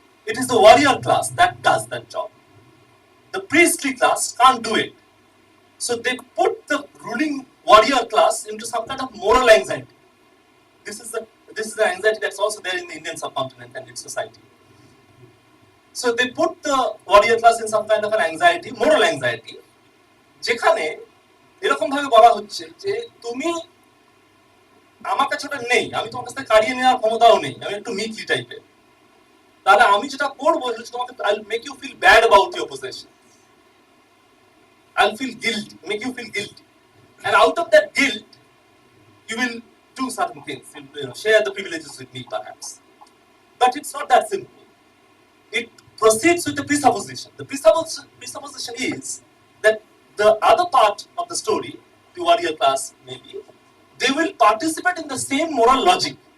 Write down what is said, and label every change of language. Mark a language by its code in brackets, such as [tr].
[en] It is the warrior class that does that job. The priestly class can't do it. So they put the ruling warrior class into some kind of moral anxiety. This is the anxiety that's also there in the Indian subcontinent and its society. So they put the warrior class in some kind of an anxiety, moral anxiety, [bn] যেখানে এরকম ভাবে বলা হচ্ছে যে তুমি আমার কাছে ওটা নেই, আমি তোমার কাছ থেকে কাড়িয়ে নেওয়ার ক্ষমতাও নেই, আমি একটু মিকলি টাইপের, তাহলে আমি যেটা করবো সেটা তোমাকে [en] I'll make you feel bad about your possession. I'll feel guilty, make you feel guilty. And out of that guilt, you will do certain things, share the privileges with me perhaps. But it's not that simple. It proceeds with the presupposition. The presupposition is that the other part of the story, the warrior class maybe, they will participate in the same moral logic.